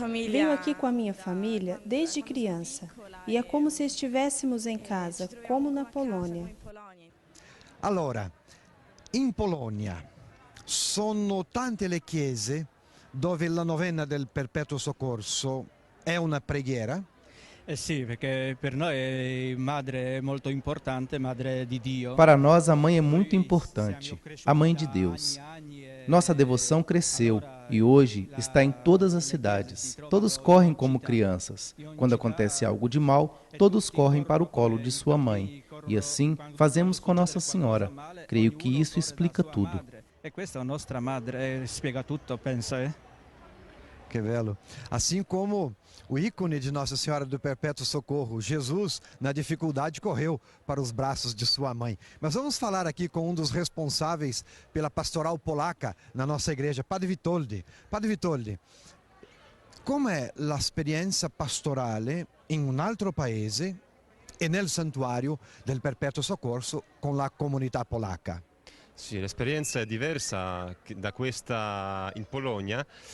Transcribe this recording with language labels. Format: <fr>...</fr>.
<pt>Venho aqui com a minha família desde criança e é como se estivéssemos em casa, como na Polônia.</pt> <it>Allora, in Polonia sono tante le chiese dove la novena del Perpetuo Soccorso è una preghiera? Sì, perché per noi madre è molto importante, madre di Dio.</it> <pt>Para nós, a mãe é muito importante, a mãe de Deus. Nossa devoção cresceu e hoje está em todas as cidades. Todos correm como crianças. Quando acontece algo de mal, todos correm para o colo de sua mãe. E assim fazemos com Nossa Senhora. Creio que isso explica tudo.</pt> <it>E questa è nostra madre, spiega tutto, penso,</it> <pt>Que belo. Assim como o ícone de Nossa Senhora do Perpétuo Socorro, Jesus, na dificuldade, correu para os braços de sua mãe. Mas vamos falar aqui com um dos responsáveis pela pastoral polaca na nossa igreja, Padre Witoldi.</pt> <it>Padre Witoldi, com'è l'esperienza pastorale in un altro paese e nel santuario del Perpetuo Soccorso con la comunità polacca? Sì, l'esperienza è diversa da questa in Polonia.</it>